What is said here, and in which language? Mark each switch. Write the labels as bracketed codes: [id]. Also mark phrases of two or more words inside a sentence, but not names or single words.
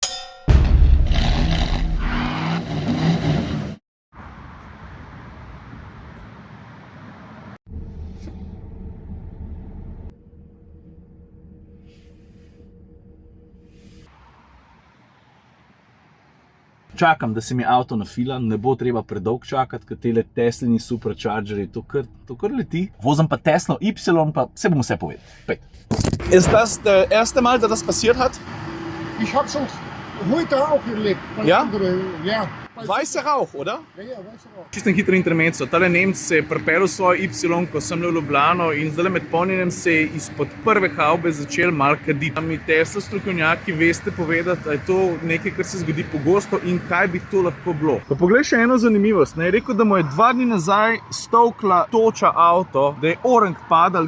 [sl] Čakam, da se mi avto nafila, ne bo treba predolgo čakati, ker tele Teslini superchargerji to kar leti. Vozim pa Tesla Y, pa se bom vse povedal. Pejt. [de] Ist das der erste Mal, dass das passiert hat? Ich habe schon heute auch erlebt. Ja? Ja. Weißer Rauch, oder? Ja, weißer Rauch. [sl] Čisto hitro intermezzo. Tale Nemec se je pripeljal svojo Y, ko sem v Ljubljano, in zdaj med polnjenjem se je izpod prve havbe začel malo kaditi. Mi Tesla strokovnjaki veste povedati, da je to nekaj, kar se zgodi pogosto in kaj bi to lahko bilo. Pa poglej še eno zanimivost. Je rekel, da mu je 2 dni nazaj stolkla toča avto, da je orenk padal.